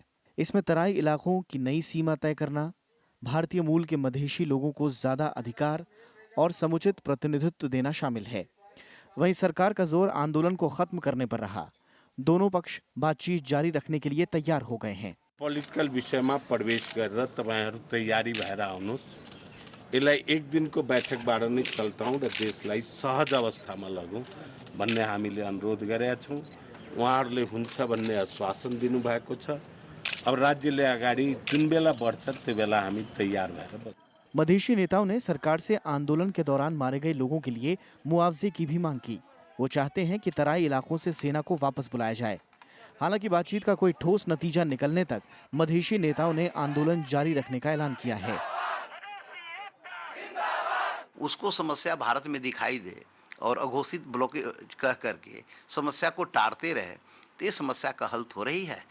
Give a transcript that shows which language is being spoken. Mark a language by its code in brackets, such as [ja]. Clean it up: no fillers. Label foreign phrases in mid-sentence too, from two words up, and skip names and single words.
[hi] इसमें तराई इलाकों की नई सीमा तय करना, भारतीय मूल के मधेशी लोगों को ज्यादा अधिकार और समुचित प्रतिनिधित्व देना शामिल है। वहीं सरकार का जोर आंदोलन को खत्म करने पर रहा। दोनों पक्ष बातचीत जारी रखने के लिए तैयार हो गए हैं। [ne] पोलिटिकल विषयमा प्रवेश गरेर तपाईहरु तयारी भएर आउनुस्। यसलाई एक दिनको बैठकबाट नै चल्टाउँ र देशलाई सहज अवस्थामा लगौँ भन्ने हामीले अनुरोध गरेका छौँ। उहाँहरूले हुन्छ भन्ने आश्वासन दिनुभएको छ। अब राज्यले अगाडि जुन बेला बढ्छ त्यो बेला हामी तयार भएर बस्छौँ। [hi] मधेशी नेताओं ने सरकार से आंदोलन के दौरान मारे गए लोगों के लिए मुआवजे की भी मांग की। वो चाहते हैं कि तराई इलाकों से सेना को वापस बुलाया जाए। हालांकि बातचीत का कोई ठोस नतीजा निकलने तक मधेशी नेताओं ने आंदोलन जारी रखने का ऐलान किया है। उसको समस्या भारत में दिखाई दे और अघोषित ब्लॉकेज कह करके समस्या को टारते रहे तो ये समस्या का हल हो रही है।